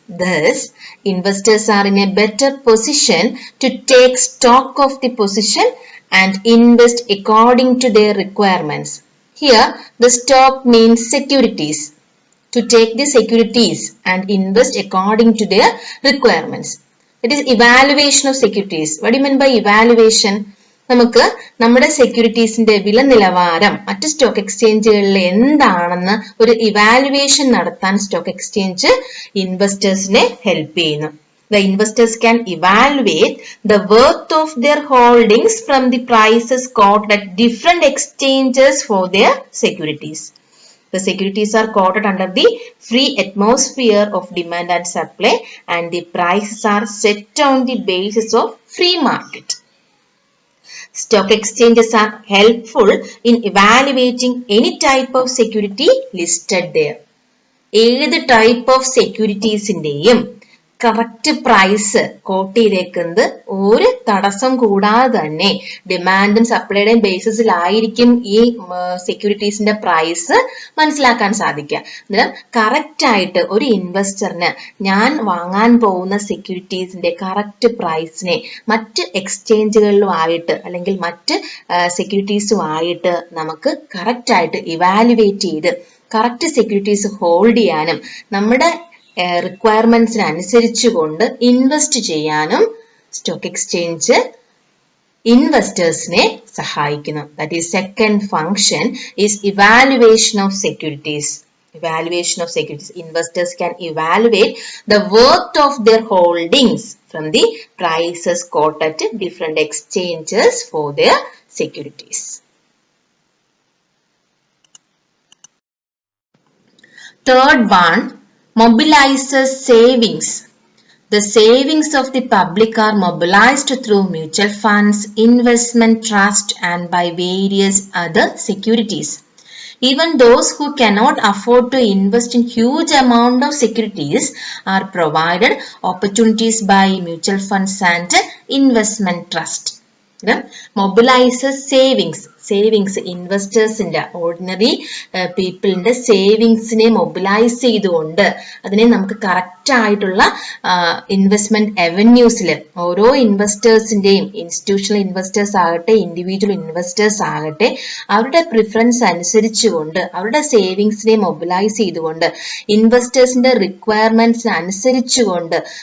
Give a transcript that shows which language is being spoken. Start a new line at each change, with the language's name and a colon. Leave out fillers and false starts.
English: Thus, investors are in a better position to take stock of the position and invest according to their requirements. Here, the stock means securities. To take the securities and invest according to their requirements. It is evaluation of securities. What do you mean by evaluation?
Malayalam: നമുക്ക് നമ്മുടെ സെക്യൂരിറ്റീസിന്റെ വില നിലവാരം മറ്റ് stock എക്സ്ചേഞ്ചുകളിൽ എന്താണെന്ന് ഒരു evaluation നടത്താൻ stock exchange ഇൻവെസ്റ്റേഴ്സിനെ help ചെയ്യുന്നു.
English: The investors can evaluate the worth of their holdings from the prices quoted at different exchanges for their securities. The securities are quoted under the free atmosphere of demand and supply, and the prices are set on the basis of free market. Stock exchanges are helpful in evaluating any type of security listed there.
Malayalam: ഏത് type of സെക്യൂരിറ്റീസിന്റെയും correct price coat ചെയ്തേക്കുന്നത് ഒരു തടസ്സം കൂടാതെ തന്നെ ഡിമാൻഡും സപ്ലൈയുടെയും ബേസിസിലായിരിക്കും ഈ സെക്യൂരിറ്റീസിന്റെ price മനസ്സിലാക്കാൻ സാധിക്കുക. അന്നേരം കറക്റ്റ് ആയിട്ട് ഒരു ഇൻവെസ്റ്ററിന് ഞാൻ വാങ്ങാൻ പോകുന്ന സെക്യൂരിറ്റീസിന്റെ കറക്റ്റ് പ്രൈസിനെ മറ്റ് എക്സ്ചേഞ്ചുകളിലുമായിട്ട് അല്ലെങ്കിൽ മറ്റ് സെക്യൂരിറ്റീസുമായിട്ട് നമുക്ക് കറക്റ്റ് ആയിട്ട് ഇവാലുവേറ്റ് ചെയ്ത് കറക്റ്റ് സെക്യൂരിറ്റീസ് ഹോൾഡ് ചെയ്യാനും നമ്മുടെ റിക്വയർമെന്റ്സിന് അനുസരിച്ചുകൊണ്ട് ഇൻവെസ്റ്റ് ചെയ്യാനും സ്റ്റോക്ക് എക്സ്ചേഞ്ച് ഇൻവെസ്റ്റേഴ്സിനെ സഹായിക്കുന്നു.
English: That is second function is evaluation of securities. Evaluation of securities. Investors can evaluate the worth of their holdings from the prices quoted at different exchanges for their securities. Third one, mobilizes savings. The savings of the public are mobilized through mutual funds, investment trust, and by various other securities. Even those who cannot afford to invest in huge amount of securities are provided opportunities by mutual funds and investment trust. Mobilizes savings.
Malayalam: Savings ഇൻവെസ്റ്റേഴ്സിന്റെ ordinary പീപ്പിളിന്റെ സേവിങ്സിനെ mobilise ചെയ്തുകൊണ്ട് അതിനെ നമുക്ക് correct ആയിട്ടുള്ള investment അവന്യൂസിൽ ഓരോ ഇൻവെസ്റ്റേഴ്സിന്റെയും institutional investors ആകട്ടെ individual investors ആകട്ടെ അവരുടെ preference അനുസരിച്ചുകൊണ്ട് അവരുടെ സേവിങ്സിനെ മൊബിലൈസ് ചെയ്തുകൊണ്ട് ഇൻവെസ്റ്റേഴ്സിന്റെ റിക്വയർമെന്റ്സിന് അനുസരിച്ചുകൊണ്ട്